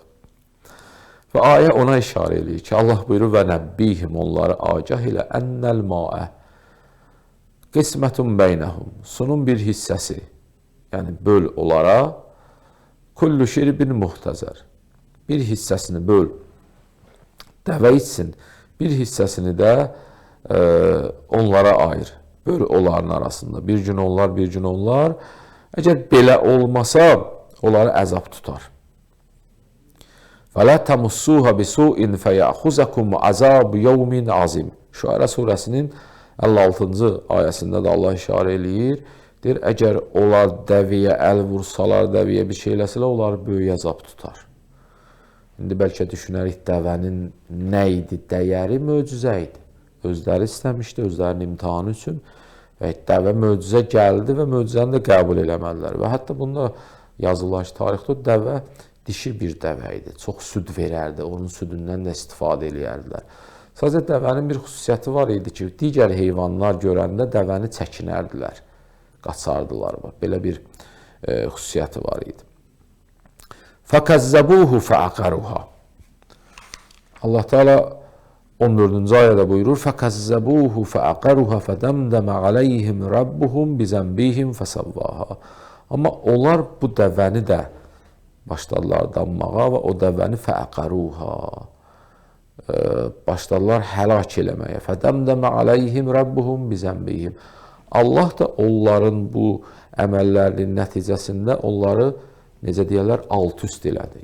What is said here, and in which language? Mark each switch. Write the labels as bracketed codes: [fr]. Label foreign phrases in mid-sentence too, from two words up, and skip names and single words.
[az] Və ayə ona işarə eləyir ki, Allah buyurur, [ar] ونبئهم, [az] onları agah elə, [ar] أن الماء قسمة بينهم, [az] sunun bir hissəsi, yəni böl onlara, [ar] كل شرب محتضر, [az] bir hissəsini böl, dəvə içsin, bir hissəsini də onlara ayır, böl onların arasında, bir gün onlar, bir gün onlar. Əgər belə olmasa, onları əzab tutar. [ar] فَلَا تَمُسُّوهَ بِسُوءٍ فَيَأْخُزَكُمْ عَذَابُ يَوْمٍ عَظِيمٍ. [az] Şuara surəsinin 56-cı ayəsində də Allah işarə eləyir. Deyir, əgər onlar dəviyə əl vursalar, dəviyə bir şey eləsələr, onları böyük əzab tutar. İndi bəlkə düşünərik, dəvənin nə idi, dəyəri möcüzə idi. Özləri istəmişdi, özlərinin imtihanı üçün. Və dəvə möcüzə gəldi və möcüzəni də qəbul eləmədilər. Və hətta bunda yazılar ki, tarixdə dəvə dişi bir dəvə idi. Çox süd verərdi, onun südündən də istifadə eləyərdilər. Sadəcə dəvənin bir xüsusiyyəti var idi ki, digər heyvanlar görəndə dəvəni çəkinərdilər, qaçardılar. Belə bir xüsusiyyəti var idi. [ar] فَكَزَّبُوهُ فَعَقَرُوهَا. [az] Allah Teala 14-cü ayədə buyurur, [ar] فَكَزَّبُوهُ فَعَقَرُوهَا فَدَمْدَمَ عَلَيْهِمْ رَبُّهُمْ بِزَنْبِهِمْ فَسَوَّاهَا. [az] Amma onlar bu dəvəni də başladılar danmağa və o dəvəni fəəqəruha, başladılar həlak eləməyə. [ar] فدمدم عليهم ربهم بذنبهم. [az] Allah da onların bu əməllərinin nəticəsində onları, necə deyərlər, alt-üst elədi.